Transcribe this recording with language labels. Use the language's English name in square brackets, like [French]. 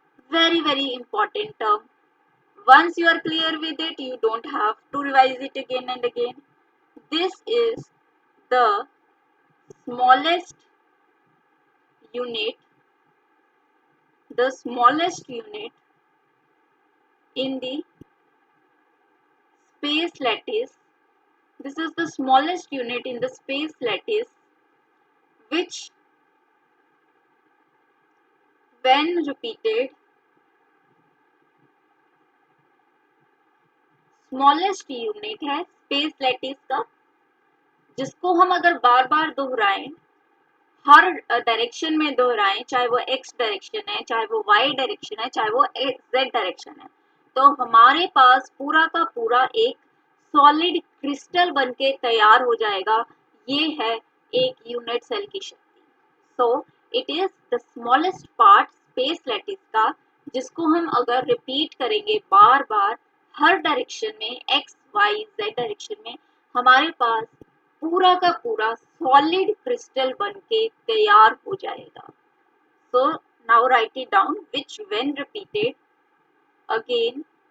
[English] Very, very important term. Once you are clear with it, you don't have to revise it again and again. This is the smallest unit, the smallest unit in the space lattice. This is the smallest unit in the space lattice, which when repeated, [Hindi] smallest unit है space lattice का, जिसको हम अगर बार बार दोहराएं, हर direction में दोहराएं, चाहे वो एक्स डायरेक्शन है, चाहे वो वाई डायरेक्शन है, चाहे वो जेड डायरेक्शन है, तो हमारे पास पूरा का पूरा एक सॉलिड क्रिस्टल बनके तैयार हो जाएगा. ये है एक यूनिट सेल की शक्ति. [English] so it is the smallest part [Hindi] space lattice का, जिसको हम अगर रिपीट करेंगे बार बार हर डायरेक्शन में, एक्स वाई जेड डायरेक्शन में, हमारे पास पूरा का पूरा सॉलिड क्रिस्टल बनके तैयार हो जाएगा. [English] so now write it down, which when repeated again,